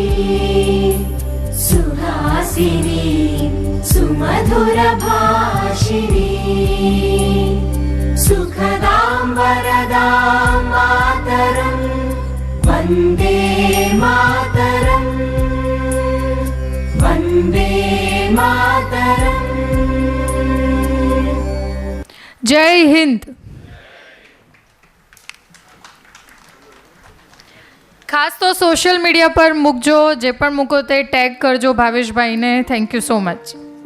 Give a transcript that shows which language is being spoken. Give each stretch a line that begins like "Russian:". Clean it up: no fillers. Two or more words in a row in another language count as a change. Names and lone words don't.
Sanskrit: सुहासिनी सुमधुर भाषिणी सुखदां वरदां मातरं वन्दे मातरं वन्दे मातरं.
Gujarati: જય હિન્દ. ખાસ તો
English: social media
Gujarati: પર મૂકજો, જે પણ મૂકો તે ટેગ કરજો ભાવેશભાઈને.
English: thank you so much.